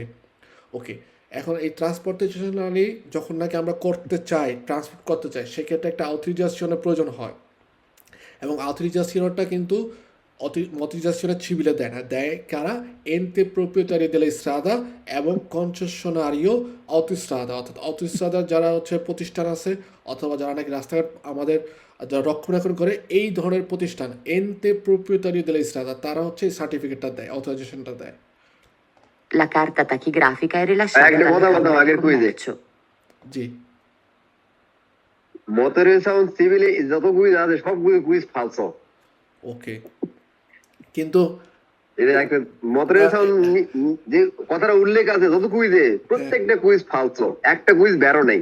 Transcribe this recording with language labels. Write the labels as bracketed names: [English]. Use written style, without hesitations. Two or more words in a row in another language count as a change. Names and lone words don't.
[Bangla] ওকে, এখন এই ট্রান্সপোর্টেশনালি যখন নাকি আমরা করতে চাই ট্রান্সপোর্ট করতে চাই সেক্ষেত্রে একটা অথরিজাশনের প্রয়োজন হয় এবং অথরিজাশনটা কিন্তু অথরিজাশনের সিভিলে দেয় না, দেয় কারা, [Italian] ente proprietario della strada [Bangla] এবং [Italian] concessionario autostrada, [Bangla] অর্থাৎ অটোস্ট্রাদার যারা হচ্ছে প্রতিষ্ঠান আছে অথবা যারা নাকি রাস্তাঘাট আমাদের যারা রক্ষণাবেক্ষণ করে এই ধরনের প্রতিষ্ঠান [Italian] ente proprietario della strada [Bangla] তারা হচ্ছে এই সার্টিফিকেটটা দেয়, অথরাইজেশনটা দেয়। [Italian] La carta tachigrafica è rilasciata [Bangla] একটা [Italian] dalla [Bangla] কথা বলতাম [Italian] Camera di [Bangla] আগের কুইজে, [Italian] Commercio. [Bangla] জি, মোটরের সাউন্ড সিভিলে যত কুইজ আছে সব কুইজ ফালসো। ওকে, কিন্তু এটা একটা মতরে সাউন্ড যে কথাটা উল্লেখ আছে যত কুইজে প্রত্যেকটা কুইজ ফালতু, একটা কুইজ বেরো নাই।